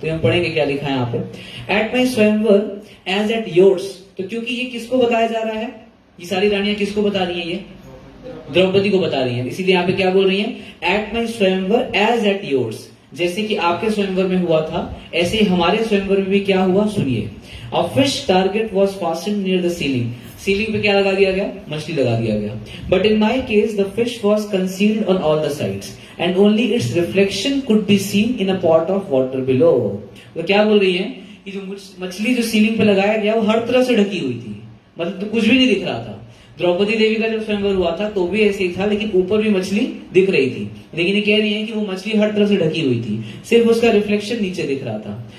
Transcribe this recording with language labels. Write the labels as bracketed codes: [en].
[hi] तो हम पढ़ेंगे क्या लिखा है यहाँ पे, [en] At my swayamvar as at yours. [hi] तो क्योंकि ये किसको बताया जा रहा है, ये सारी रानियां किसको बता रही है? ये द्रौपदी को बता रही है। इसीलिए यहाँ पे क्या बोल रही है, [en] At my swayamvar as at yours. [hi] जैसे कि आपके स्वयंवर में हुआ था, ऐसे ही हमारे स्वयंवर में भी क्या हुआ, सुनिए। [en] A fish target was fastened near the ceiling. [hi] Ceiling पे क्या लगा दिया गया? मछली लगा दिया गया। [en] But in my case, the fish was concealed on all the sides, and only its reflection could be seen in a pot of water below. [hi] तो क्या बोल रही है कि जो मछली जो सीलिंग पे लगाया गया, वो हर तरफ से ढकी हुई थी, मतलब तो कुछ भी नहीं दिख रहा था। द्रौपदी देवी का जब स्वयंवर हुआ था तो भी ऐसे ही था, लेकिन ऊपर भी मछली दिख रही थी। लेकिन ये कह रही है कि वो मछली हर तरफ से ढकी हुई थी, सिर्फ उसका रिफ्लेक्शन नीचे दिख रहा था।